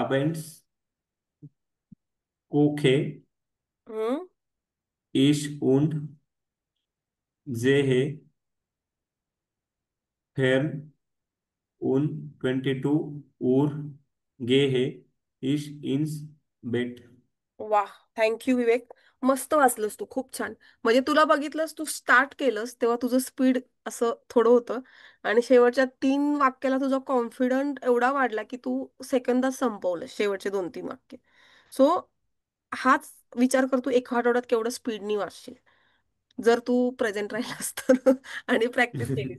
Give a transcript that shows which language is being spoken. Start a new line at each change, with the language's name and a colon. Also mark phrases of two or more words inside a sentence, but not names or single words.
German: abends koche हम्म. ich und sehe fern und 22 Uhr gehe ich ins Bett.
Marathi: वाह, थँक्यू विवेक. मस्त वाचलंस तू, खूप छान. म्हणजे तुला बघितलंस, तू स्टार्ट केलंस तेव्हा तुझं स्पीड असं थोडं होतं आणि शेवटच्या 3 वाक्याला तुझा कॉन्फिडंट एवढा वाढला की तू सेकंदात संपवलं शेवटचे 2-3 वाक्य. सो हाच विचार कर, तू एका आठवड्यात केवढं स्पीडनी वाचशील जर तू प्रेझेंट राहिलास तर आणि प्रॅक्टिस केलीस.